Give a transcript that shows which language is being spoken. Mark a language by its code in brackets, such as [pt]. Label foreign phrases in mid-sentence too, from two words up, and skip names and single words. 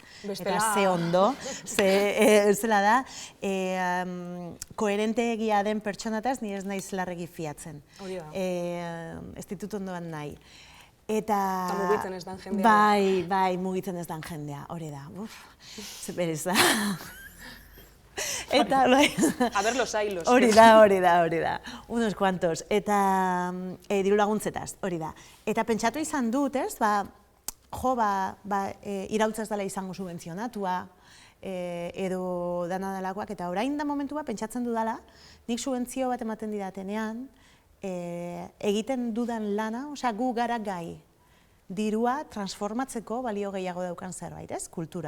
[eu] Eta ze ondo, zela da, koherente egia den pertsonataz, ni ez naiz larregi fiatzen. Hori da. Ez ditut ondoan nahi. Eta mugitzen ez dan jendea. Bai, mugitzen ez dan jendea, hori da. Ze pereza. Eta, [es] a ver los hilos. [eu] Hori da, [es] unos cuantos. [eu] Eta diru laguntzetaz, hori da. Eta pentsatu izan dut, ez, irautza ez dela izango subentzionatua, edo dana delakoak, eta orain da momentua pentsatzen dudala, nik subentzio bat ematen didatenean, egiten dudan lana, gu gara gai, dirua transformatzeko balio gehiago daukan zerbait, ez, kultura.